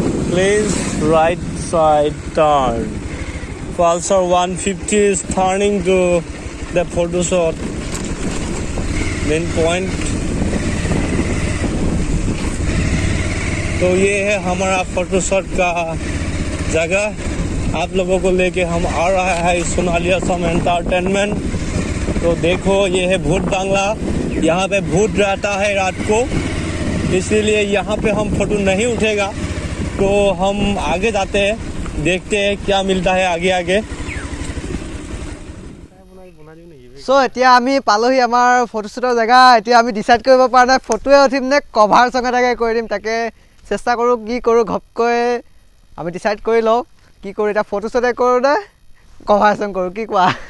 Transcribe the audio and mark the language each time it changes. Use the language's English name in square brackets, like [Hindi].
[English] Please right side turn. Pulsar 150 is turning to the photo shot main point. [Hindi] तो ये है हमारा photo shot का जगह. आप लोगों को लेके हम आ रहा है सोनाली असम एंटरटेनमेंट. तो देखो ये है भूत बांग्ला. यहाँ पे भूत रहता है रात को, इसीलिए यहाँ पे हम फोटो नहीं उठेगा. तो हम आगे जाते हैं, देखते हैं क्या मिलता है आगे आगे. [Assamese] চ' এতিয়া আমি পালোহি আমাৰ ফটোশ্বুটৰ জেগা. এতিয়া আমি ডিচাইড কৰিব পৰা নাই ফটোৱে উঠিম নে কভাৰ চং এটাকে কৰি দিম. তাকে চেষ্টা কৰোঁ কি কৰোঁ. ঘপকৈ আমি ডিচাইড কৰি লওঁ কি কৰোঁ. এতিয়া ফটোশ্বুটে কৰোঁ নে কভাৰ চং কৰোঁ, কি কোৱা?